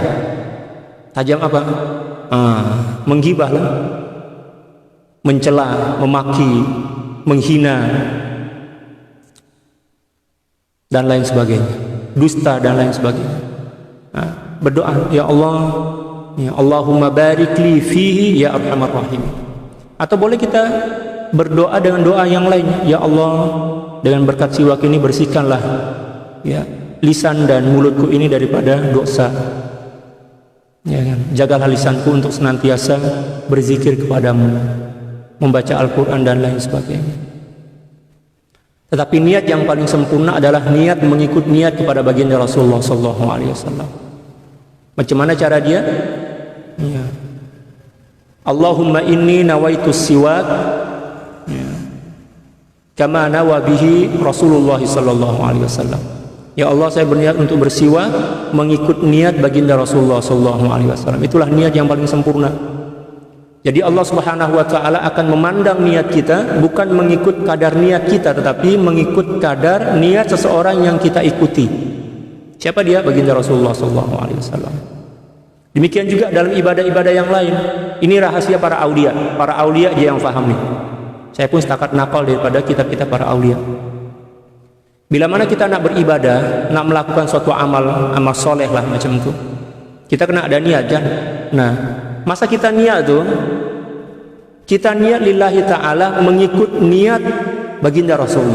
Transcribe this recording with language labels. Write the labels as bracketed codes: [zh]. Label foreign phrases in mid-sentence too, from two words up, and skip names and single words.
[ms] Tajam apa? Menggibah lah, mencela, memaki, menghina, dan lain sebagainya, dusta dan lain sebagainya. Nah, berdoa, [ar] يا الله، يا اللهم بارك لي فيه يا أرحم الرحيم. [ms] Atau boleh kita berdoa dengan doa yang lain, ya Allah, dengan berkat siwak ini bersihkanlah ya lisan dan mulutku ini daripada dosa. Ya kan? Jagalah lisanku untuk senantiasa berzikir kepadamu, membaca Al-Quran dan lain sebagainya. Tetapi niat yang paling sempurna adalah niat mengikut niat kepada baginda Rasulullah [ar] صلى الله عليه وسلم. [ms] Macam mana cara dia? Ya. [ar] اللهم إني نويت السواك، يا، كما نوى به رسول الله صلى الله عليه وسلم. [ms] Ya Allah, saya berniat untuk bersiwak mengikut niat baginda Rasulullah [ar] صلى الله عليه وسلم. [ms] Itulah niat yang paling sempurna. Jadi Allah [ar] سبحانه وتعالى [ms] akan memandang niat kita bukan mengikut kadar niat kita, tetapi mengikut kadar niat seseorang yang kita ikuti. Siapa dia? Baginda Rasulullah [ar] صلى الله عليه وسلم. [ms] Demikian juga dalam ibadah-ibadah yang lain. Ini rahasia para aulia. Para aulia dia yang faham nih. Saya pun setakat nakal daripada kitab-kitab para aulia. Bila mana kita nak beribadah, nak melakukan suatu amal soleh lah macam itu, kita kena ada niat kan? Nah, masa kita niat tuh, kita niat [ar] لله تعالى [ms] mengikut niat baginda Rasulullah.